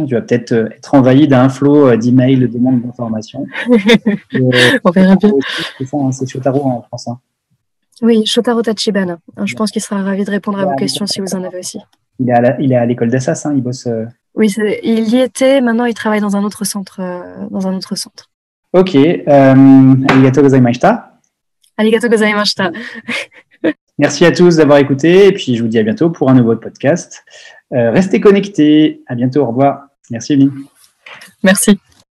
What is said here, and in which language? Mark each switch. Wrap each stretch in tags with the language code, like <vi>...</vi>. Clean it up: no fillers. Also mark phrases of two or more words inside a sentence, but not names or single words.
<fr>Tu vas peut-être être envahi d'un flot d'emails, de demandes d'informations. On verra bien. C'est ça, hein, c'est Shotaro en France. Hein. Oui, Shotaro Tachibana. Je pense qu'il sera ravi de répondre à vos questions si vous en avez aussi. Il est à l'école d'Assas, hein, il bosse. Oui, il y était. Maintenant, il travaille dans un autre centre. Ok.</fr> <ja>ありがとうございました. ありがとうございました.</ja> <fr>Merci à tous d'avoir écouté et puis je vous dis à bientôt pour un nouveau podcast. Restez connectés. À bientôt. Au revoir. Merci, Emeline. Merci.</fr>